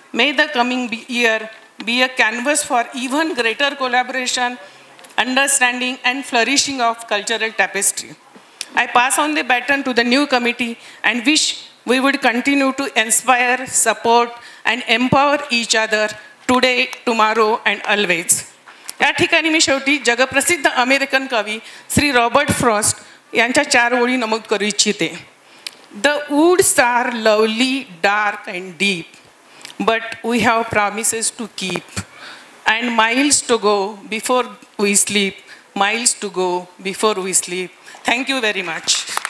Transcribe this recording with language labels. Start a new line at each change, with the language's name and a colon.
English: May the coming year be a canvas for even greater collaboration, understanding, and flourishing of cultural tapestry. I pass on the baton to the new committee and wish we would continue to inspire, support, and empower each other today, tomorrow, and always.
Marathi: या ठिकाणी मी शेवटी जगप्रसिद्ध American कवी Shri Robert Frost यांच्या 4 ओळी नमूद करू इच्छिते.
English: The woods are lovely, dark, and deep, but we have promises to keep, and miles to go before we sleep, miles to go before we sleep. Thank you very much.